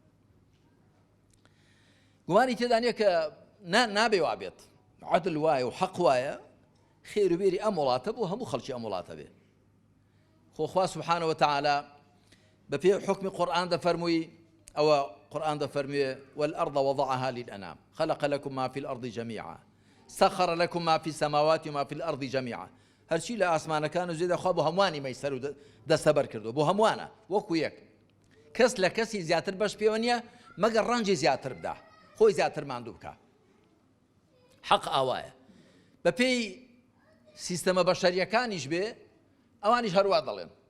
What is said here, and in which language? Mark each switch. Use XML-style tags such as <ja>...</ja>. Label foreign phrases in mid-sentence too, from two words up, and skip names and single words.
<ckb>گومانی تێدا نییە کە نابێ وابێت عەدل وایە و حەق وایە خێر و بێری ئەم وڵاتە بوو هەموو خەڵکی ئەم وڵاتە بێ</ckb> <ar>خۆخوا سبحانه وتعالى</ar> <ckb>بەپێ حکمی قورئان دەفەرمووی ئەوە قورئان دەفەرموێ</ckb> <ar>والأرض وضعها للأنام خلق لكم ما في الأرض جميعا سخر لكم ما في السماوات وما في الأرض جميعا</ar> <ckb>هەرچی لە ئاسمانەکان و زێدا خوا بۆ هەمووانی مەیسەر و دەستەبەر کردو بۆ هەمووانە وەکو یەک کەس لە کەسی زیاتر بەش پێوە نییە مەگەر ڕەنجی زیاتر بدا خۆی زیاتر ماندوو بکە حەق ئاوایە بەپێی سیستەمە بەشەریەکانیش بێ ئەوانیش هەروە دەڵێن</ckb>